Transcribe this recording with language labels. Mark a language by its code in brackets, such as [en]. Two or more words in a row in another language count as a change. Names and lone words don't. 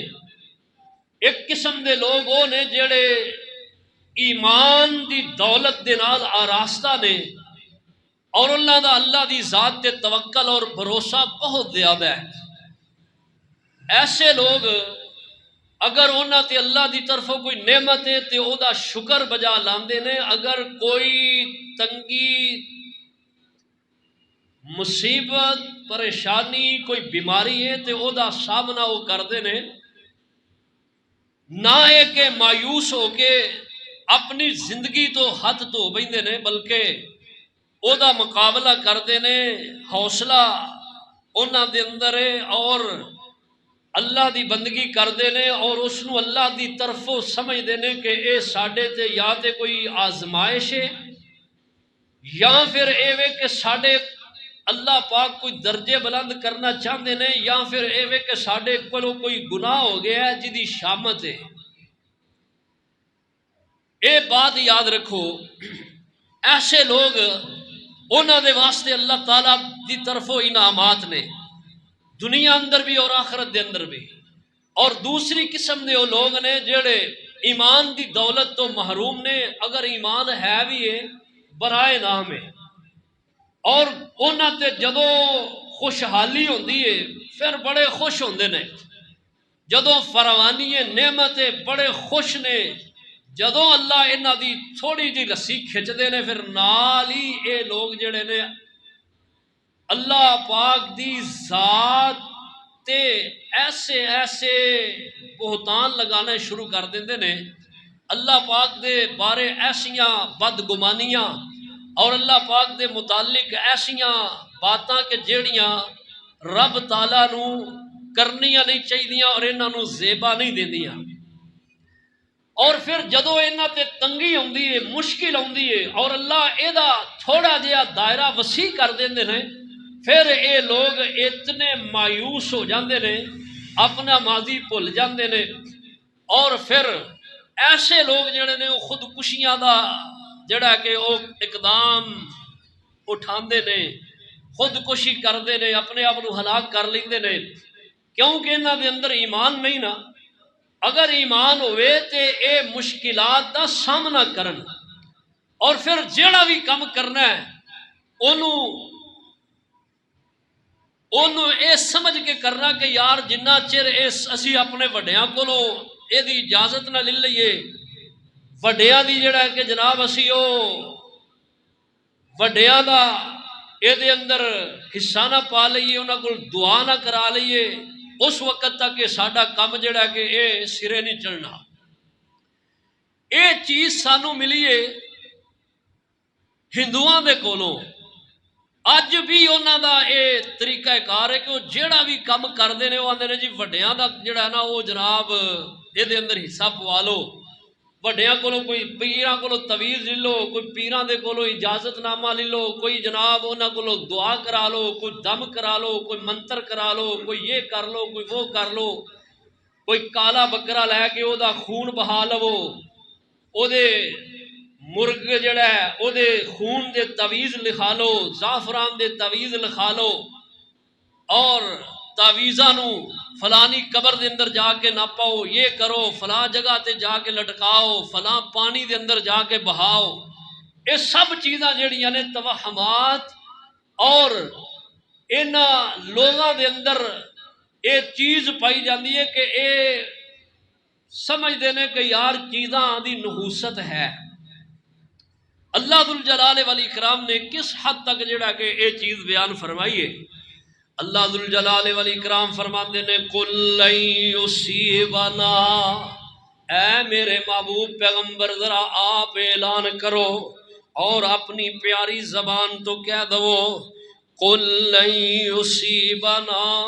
[pa] ایک قسم دے لوگ وہ نے جڑے ایمان دی دولت دے نال آراستہ نے، اور اللہ دی ذات تے توکل اور بھروسہ بہت زیادہ ہے۔ ایسے لوگ اگر انہاں تے اللہ دی طرفوں کوئی نعمت ہے تے او دا شکر بجا لاندے نے، اگر کوئی تنگی مصیبت پریشانی کوئی بیماری ہے تے او دا سامنا وہ کردے نے، نہ ہے کہ مایوس ہو کے اپنی زندگی تو ہاتھ دھو بیندے نے، بلکہ او دا مقابلہ کردے نے، حوصلہ انہاں دے اندر ہے، اور اللہ دی بندگی کردے نے، اور اس نو اللہ دی طرفوں سمجھ دینے کہ اے ساڈے تے یا تے کوئی آزمائش ہے، یا پھر اے وے کہ ساڈے اللہ پاک کوئی درجے بلند کرنا چاہتے نے، یا پھر اے وے کہ ساڈے کولوں کوئی گناہ ہو گیا ہے جدی شامت ہے۔ اے بات یاد رکھو، ایسے لوگ انہاں دے واسطے اللہ تعالیٰ دی طرفوں انعامات نے، دنیا اندر بھی اور آخرت دے اندر بھی۔ اور دوسری قسم دے وہ لوگ نے جڑے ایمان دی دولت تو محروم نے، اگر ایمان ہے بھی ہے برائے نام ہے، اور انہاں تے جدوں خوشحالی ہوندی ہے پھر بڑے خوش ہوندے نے، جدوں فراوانی ہے نعمت ہے بڑے خوش نے، جدوں اللہ انہاں دی تھوڑی جی رسی کھچ دے نے پھر نال ہی اے لوگ جڑے نے اللہ پاک دی ذات تے ایسے ایسے بہتان لگانے شروع کر دیندے نے، اللہ پاک دے بارے ایسیاں بدگمانیاں اور اللہ پاک دے متعلق ایسیاں باتاں کہ جیڑیاں رب تعالیٰ نو کرنیاں نہیں چاہیدیاں اور انہاں نو زیبا نہیں دیندیاں۔ اور پھر جدو انہاں تے تنگی ہوندی ہے، مشکل ہوندی ہے، اور اللہ اے دا تھوڑا جہا دائرہ وسیع کر دیندے نے، پھر اے لوگ اتنے مایوس ہو جاندے نے، اپنا ماضی بھول جاندے نے، اور پھر ایسے لوگ جڑے نے وہ خودکشیاں دا جڑا کہ وہ اقدام اٹھاندے نے، خودکشی کردے نے، اپنے آپ کو ہلاک کر لیندے نے، کیونکہ انہاں دے اندر ایمان نہیں نا۔ اگر ایمان ہوئے تے اے مشکلات دا سامنا کرن، اور پھر جیڑا بھی کم کرنا ہے انہوں اے سمجھ کے کرنا کہ یار جنہ چر اسی اپنے وڈیاں کولوں اے دی اجازت نہ لے لئیے، وڈیاں دی جڑا ہے کہ جناب اسی او وڈیاں دا اے دے اندر حصہ نہ پا لئیے، انہاں کول دعا نہ کرا لئیے، اس وقت تک کہ ساڈا کم جڑا کہ اے سرے نہیں چڑھنا۔ اے چیز سانو ملیے ہندوؤں دے کولوں، اج بھی انہاں دا اے طریقہ کار ہے کہ وہ جیڑا بھی کم کردے نے وہ آندے نے جی وڈیاں دا جڑا ہے نا وہ جناب اے دے اندر حصہ پوا لو، وڈیاں کولوں کوئی پیراں کولوں تویز لے لو، کوئی پیراں دے کولوں اجازت نامہ لے لو، کوئی جناب انہاں کولوں دعا کرا لو، کوئی دم کرا لو، کوئی منتر کرا لو، کوئی یہ کر لو، کوئی وہ کر لو، کوئی کالا بکرا لے کے او دا خون بہا لو، او دے مرغ جڑا ہے او دے خون دے تعویذ لکھا لو، زعفران دے تعویذ لکھا لو، اور تعویذاں نو فلانی قبر دے اندر جا کے نہ پاؤ، یہ کرو، فلاں جگہ تے جا کے لٹکاؤ، فلاں پانی دے اندر جا کے بہاؤ، یہ سب چیزاں جڑیاں نے توہمات، اور انہاں لوگاں دے اندر یہ چیز پائی جاندی ہے کہ اے سمجھتے ہیں کہ یار چیزاں دی نحوست ہے۔ اللہ ذوالجلال والاکرام نے کس حد تک جڑا کہ یہ چیز بیان فرمائی ہے، اللہ ذوالجلال والاکرام فرماتے نے [ar] قل لن یصیبنا، [pa] اے میرے محبوب پیغمبر ذرا آپ اعلان کرو اور اپنی پیاری زبان تو کہہ دو، [ar] قل لن یصیبنا،